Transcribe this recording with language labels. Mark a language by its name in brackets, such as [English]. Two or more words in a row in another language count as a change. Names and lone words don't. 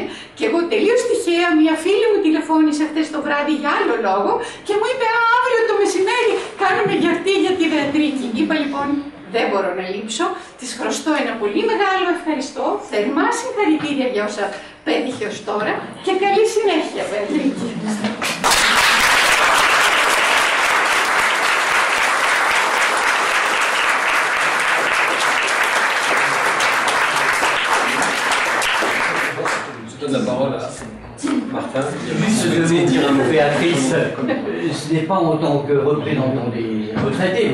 [Greek] Και εγώ τελείως τυχαία, μια φίλη μου τηλεφώνησε χτες το βράδυ για άλλο λόγο και μου είπε αύριο το μεσημέρι κάνουμε γιορτή για τη Βεατρίκη. Είπα λοιπόν, δεν μπορώ να λείψω, της χρωστώ ένα πολύ μεγάλο ευχαριστώ, θερμά συγχαρητήρια για όσα πέτυχε ως τώρα και καλή συνέχεια, Βεατρίκη. [French] La parole à Martin. Juste ce que veut dire Béatrice, ce n'est pas en tant que représentant des retraités.